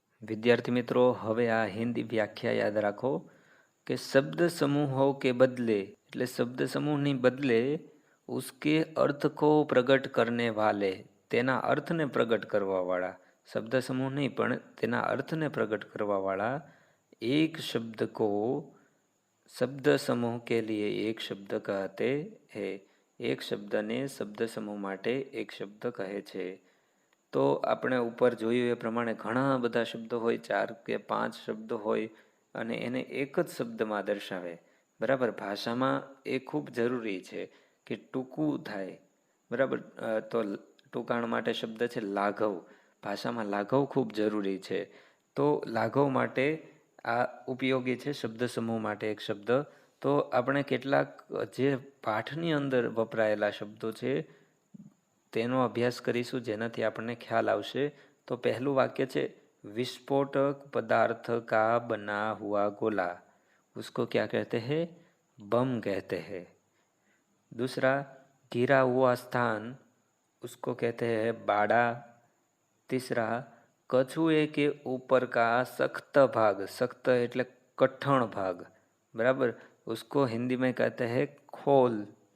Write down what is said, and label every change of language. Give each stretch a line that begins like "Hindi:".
Hindi: विद्यार्थी मित्रों,
Gujarati: હવે આ
Hindi: हिंदी व्याख्या याद
Gujarati: રાખો કે શબ્દ સમૂહો
Hindi: के बदले,
Gujarati: એટલે શબ્દ સમૂહની બદલે
Hindi: उसके अर्थ को प्रगट करने वाले,
Gujarati: તેના અર્થને પ્રગટ કરવાવાળા,
Hindi: શબ્દ સમૂહ નહીં પણ તેના અર્થને પ્રગટ કરવાવાળા एक शब्द को शब्द समूह के लिए एक शब्द कहते हैं।
Gujarati: एक शब्दને શબ્દ સમૂહ માટે એક શબ્દ કહે છે। તો આપણે ઉપર જોયું એ પ્રમાણે ઘણા બધા શબ્દો હોય, 4 કે 5 શબ્દો હોય, અને એને એક જ શબ્દમાં દર્શાવે। બરાબર, ભાષામાં એ ખૂબ જરૂરી છે કે ટૂંકું થાય। બરાબર, તો ટૂંકાણ માટે શબ્દ છે લાઘવ। ભાષામાં લાઘવ ખૂબ જરૂરી છે। તો લાઘવ માટે આ ઉપયોગી છે, શબ્દ સમૂહ માટે એક શબ્દ। તો આપણે કેટલાક જે પાઠની અંદર વપરાયેલા શબ્દો છે તેનો અભ્યાસ કરીશું, જેનાથી આપણને ખ્યાલ આવશે। તો પહેલું વાક્ય છે
Hindi: विस्फोटक पदार्थ का बना हुआ गोला, उसको क्या कहते हैं? बम कहते हैं। दूसरा, घिरा हुआ स्थान, उसको कहते हैं बाड़ा। तीसरा, कछुए के ऊपर का सख्त भाग, सख्त એટલે कठण भाग, बराबर, उसको हिंदी में कहते हैं खोल।